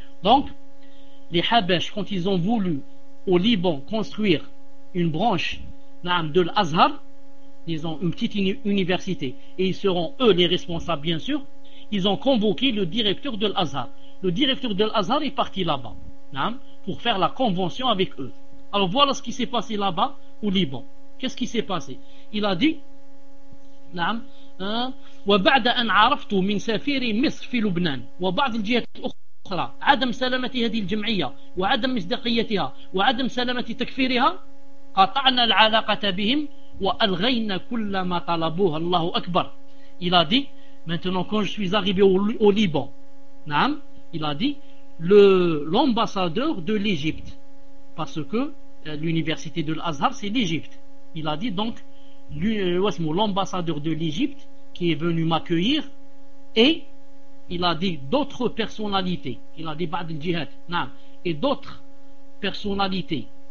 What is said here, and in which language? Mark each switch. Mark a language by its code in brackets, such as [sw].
[fr] Donc les Habesh, quand ils ont voulu au Liban construire une branche de l'Azhar, disons une petite université, et ils seront eux les responsables bien sûr, ils ont convoqué le directeur de l'Azhar. Le directeur de l'Azhar est parti là-bas pour faire la convention avec eux. Alors voilà ce qui s'est passé là-bas au Liban. Qu'est-ce qui s'est passé? Il a dit, [ar] نعم وبعد أن عرفت من سفير مصر في لبنان وبعض الجهات الأخرى عدم سلامة هذه الجمعية وعدم مصداقيتها وعدم سلامة تكفيرها قطعنا العلاقة بهم وألغينا كل ما طلبوه. الله أكبر. [fr] Il a dit, maintenant quand je suis arrivé au Liban, نعم, il a dit, l'ambassadeur de l'Égypte, parce que l'université de l'Azhar c'est l'Égypte, il a dit donc l'ambassadeur de l'Égypte qui est venu m'accueillir, et il a dit d'autres personnalités, il a dit Ba'd al-Jihad, et d'autres personnalités,